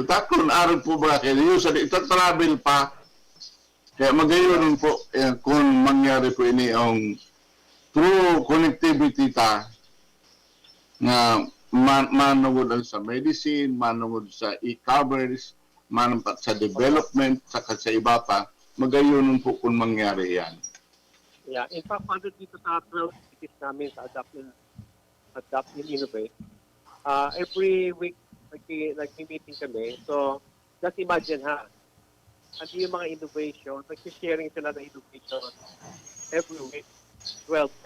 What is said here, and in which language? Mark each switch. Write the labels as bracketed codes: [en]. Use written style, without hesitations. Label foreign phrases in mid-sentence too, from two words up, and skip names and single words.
[bik] Takon, aron po ba kayo sa ito travel pa. Kaya magayon po kung mangyari po ini ang [en] true connectivity [bik] ta na manungod sa medicine, manungod sa e-commerce, manungod sa development, saka sa iba pa, magayon po kung mangyari yan. [en] Yeah, in fact, [tl] dito sa 12 cities namin sa Adapt and Innovate, [en] every week [tl] nag-meeting kami. So, [en] just imagine [tl] ano yung mga innovation, nag-sharing sila ng innovation [en] every week, [tl] 12 na.